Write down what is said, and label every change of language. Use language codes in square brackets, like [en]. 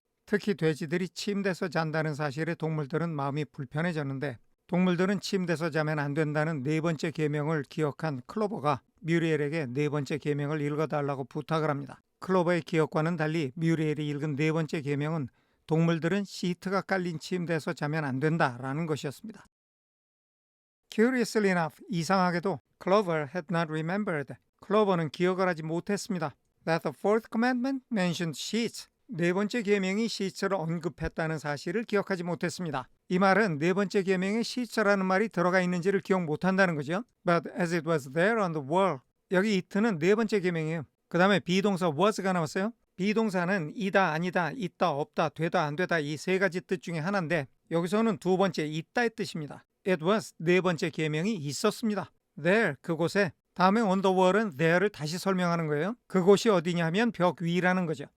[ko] 특히 돼지들이 침대에서 잔다는 사실에 동물들은 마음이 불편해졌는데, 동물들은 침대에서 자면 안 된다는 네 번째 계명을 기억한 클로버가 뮤리엘에게 네 번째 계명을 읽어달라고 부탁을 합니다. 클로버의 기억과는 달리 뮤리엘이 읽은 네 번째 계명은 동물들은 시트가 깔린 침대에서 자면 안 된다라는 것이었습니다. [en] Curiously enough, [ko] 이상하게도 [en] Clover had not remembered. [ko] 클로버는 기억을 하지 못했습니다. [en] That the fourth commandment mentioned sheets. [ko] 네 번째 계명이 시트를 언급했다는 사실을 기억하지 못했습니다. 이 말은 네 번째 계명에 시트라는 말이 들어가 있는지를 기억 못한다는 거죠. [en] But as it was there on the wall. [ko] 여기 it는 네 번째 계명이에요. 그 다음에 비동사 was가 나왔어요. 비동사는 이다, 아니다, 있다, 없다, 되다, 안 되다 이 세 가지 뜻 중에 하나인데, 여기서는 두 번째 있다의 뜻입니다. [en] It was [ko] 네 번째 계명이 있었습니다. There 그곳에. 다음에 [en] on the wall [ko] 은 there를 다시 설명하는 거예요. 그곳이 어디냐 하면 벽 위라는 거죠.